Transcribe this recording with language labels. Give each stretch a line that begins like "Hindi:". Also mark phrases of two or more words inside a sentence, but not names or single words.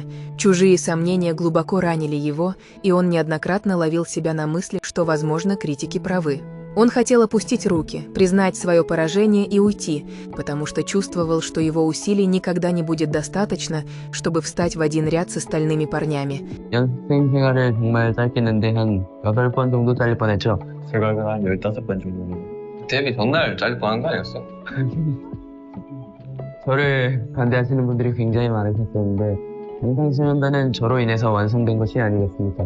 Russian: Чужие сомнения глубоко ранили его, и он неоднократно ловил себя на мысли, что, возможно, критики правы. Он хотел опустить руки, признать свое поражение и уйти, потому что чувствовал, что его усилий никогда не будет достаточно, чтобы встать в один ряд с остальными парнями.
Korean: 연습생 생활을 정말 짧게 했는데 한 8번 정도 잘릴 뻔했죠. 제가 한 15번 정도. 데뷔 전날 잘릴 뻔한 거 아니었어? 저를 반대하시는 분들이 굉장히 많으셨었는데 영상수련단은 저로 인해서 완성된 것이 아니겠습니까?